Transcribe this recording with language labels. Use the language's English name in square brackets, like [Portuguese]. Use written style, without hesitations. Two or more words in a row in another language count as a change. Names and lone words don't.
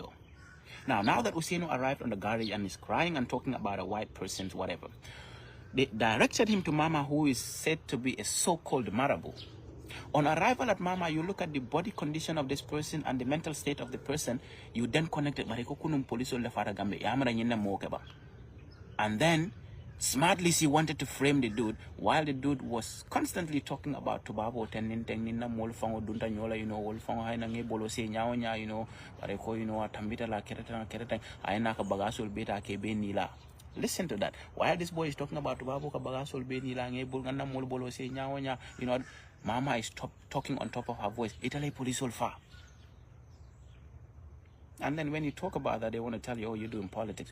[English] Now that Usaino arrived on the garage and is crying and talking about a white person's whatever, they directed him to Mama, who is said to be a so-called Marabu. On arrival at Mama, you look at the body condition of this person and the mental state of the person. You then connect it. And then, smartly, she wanted to frame the dude, while the dude was constantly talking about Tubabo, Tenin, Molfango, Dunta Nyola, Wolfango, Hainange, Bolose, Nyaonya, Pareko, Tambita, La Keratan, Ainaka Bagasul, Beta, Kebe, Nila. Listen to that. While this boy is talking about Tubabo, Bagasul, Benila, Bulgana, Molbolose, Nyaonya, Mama is talking on top of her voice. Italy police will far. And then when you talk about that, they want to tell you, oh, you're doing politics.